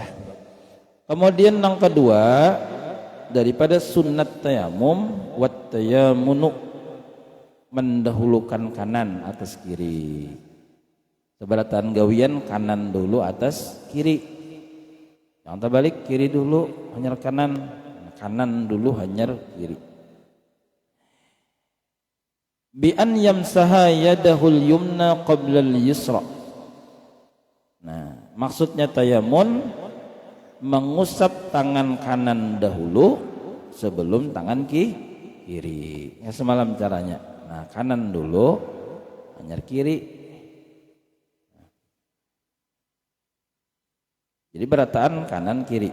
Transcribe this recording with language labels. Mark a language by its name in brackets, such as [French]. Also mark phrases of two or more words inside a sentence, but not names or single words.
[Banjar] Kemudian yang kedua daripada sunnat tayamum [Arabic] wat tayamunu, [Banjar] mendahulukan kanan atas kiri. Sebalatan gawian kanan dulu atas kiri. Yang terbalik kiri dulu hanyar kanan, kanan dulu hanyar kiri. [Arabic] Bi an yamsaha yadahul yumna qabla al-yusra. [Banjar] Nah, maksudnya tayamun mengusap tangan kanan dahulu sebelum tangan kiri. Ya semalam caranya. Nah, kanan dulu hanyar kiri. Jadi berataan kanan kiri.